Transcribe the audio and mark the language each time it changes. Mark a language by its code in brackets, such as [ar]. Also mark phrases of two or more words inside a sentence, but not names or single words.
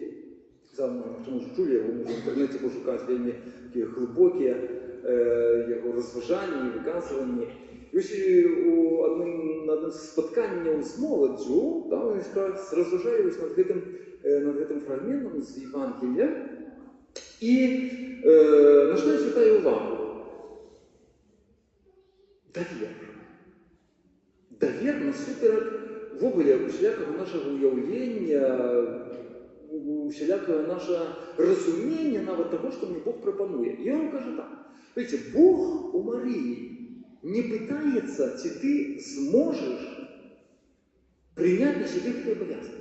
[uk] Тому що чули його, можна в інтернеті пошукати, вельми такі глибокі його розважання і виказування. І ось на одному з споткання з молоддю, там він якраз розважає над гэтим фрагментом з Євангелія. І на що я звертаю увагу? Давер. Давер насуперак ввогуле усялякого нашого уявлення, усялякого нашого розуміння навіть того, що мені Бог пропонує. І я вам кажу так. Видите, Бог у Марії не питається, чи ти зможеш прийняти на себе ці обов'язки.